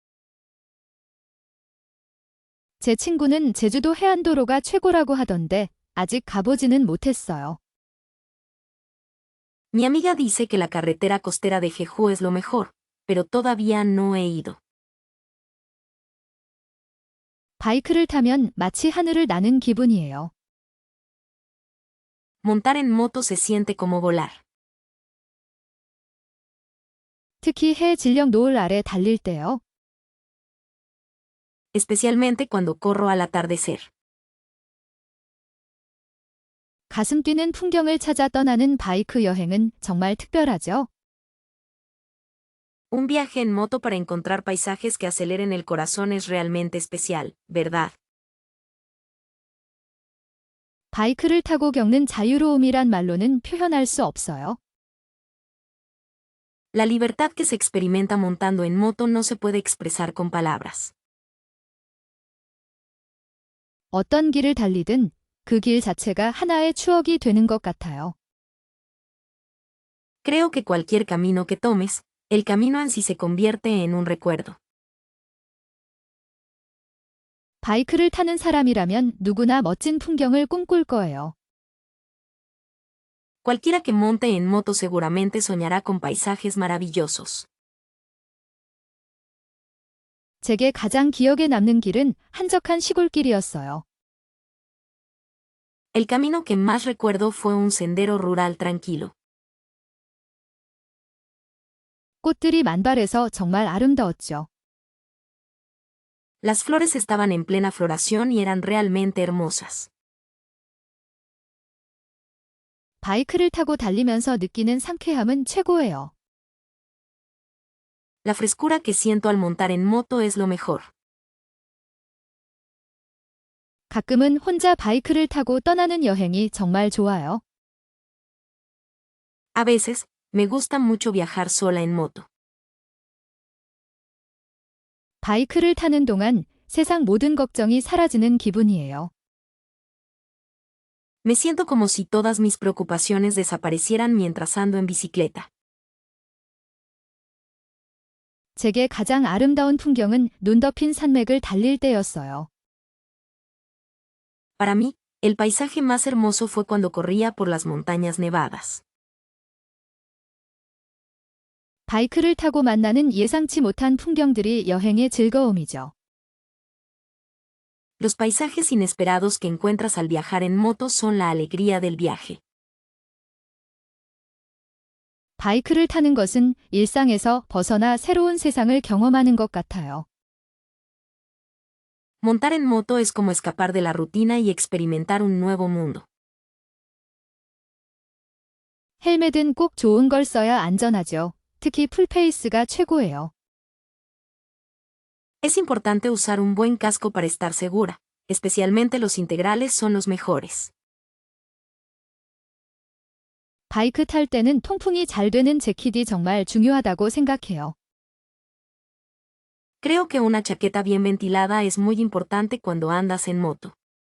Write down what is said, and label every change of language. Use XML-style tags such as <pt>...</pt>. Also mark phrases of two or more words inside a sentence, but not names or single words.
<ko>제 친구는 제주도 해안도로가 최고라고 하던데 아직 가보지는 못했어요.</ko> <es>Mi amiga dice que la carretera costera de Jeju es lo mejor, pero todavía no he ido.</es> <ko>바이크를 타면 마치 하늘을 나는 기분이에요.</ko> <es>Montar en moto se siente como volar.</es> <ko>특히 해 진령 노을 아래 달릴 때요.</ko> <es>Especialmente cuando corro al atardecer.</es> <ko>가슴 뛰는 풍경을 찾아 떠나는 바이크 여행은 정말 특별하죠.</ko> <es>Un viaje en moto para encontrar paisajes que aceleren el corazón es realmente especial, ¿verdad?</es> <ko>바이크를 타고 겪는 자유로움이란 말로는 표현할 수 없어요.</ko> <es>La libertad que se experimenta montando en moto no se puede expresar con palabras.</es> <ko>어떤 길을 달리든 그 길 자체가 하나의 추억이 되는 것 같아요.</ko> <es>Creo que cualquier camino que tomes, el camino en sí se convierte en un recuerdo.</es> <ko>바이크를 타는 사람이라면 누구나 멋진 풍경을 꿈꿀 거예요.</ko> <es>Cualquiera que monte en moto seguramente soñará con paisajes maravillosos.</es> <ko>제게 가장 기억에 남는 길은 한적한 시골길이었어요.</ko> <es>El camino que más recuerdo fue un sendero rural tranquilo.</es> <ko>꽃들이 만발해서 정말 아름다웠죠.</ko> <es>Las flores estaban en plena floración y eran realmente hermosas.</es> <ko>바이크를 타고 달리면서 느끼는 상쾌함은 최고예요.</ko> <es>La frescura que siento al montar en moto es lo mejor.</es> <ko>가끔은 혼자 바이크를 타고 떠나는 여행이 정말 좋아요.</ko> <es>A veces, me gusta mucho viajar sola en moto.</es> <ko>바이크를 타는 동안 세상 모든 걱정이 사라지는 기분이에요.</ko> <es>Me siento como si todas mis preocupaciones desaparecieran mientras ando en bicicleta.</es> <ko>제게 가장 아름다운 풍경은 눈 덮인 산맥을 달릴 때였어요.</ko> <es>Para mí, el paisaje más hermoso fue cuando corría por las montañas nevadas.</es> <ko>바이크를 타고 만나는 예상치 못한 풍경들이 여행의 즐거움이죠.</ko> <es>Los paisajes inesperados que encuentras al viajar en moto son la alegría del viaje.</es> <ko>바이크를 타는 것은 일상에서 벗어나 새로운 세상을 경험하는 것 같아요.</ko> <es>Montar en moto es como escapar de la rutina y experimentar un nuevo mundo.</es> <ko>헬멧은 꼭 좋은 걸 써야 안전하죠. 특히 풀페이스가 최고예요.</ko> <es>Es importante usar un buen casco para estar segura, especialmente los integrales son los mejores.</es> <ko>바이크 탈 때는 통풍이 잘 되는 재킷이 정말 중요하다고 생각해요.</ko> <es>Creo que una chaqueta bien ventilada es muy importante cuando andas en moto.</es>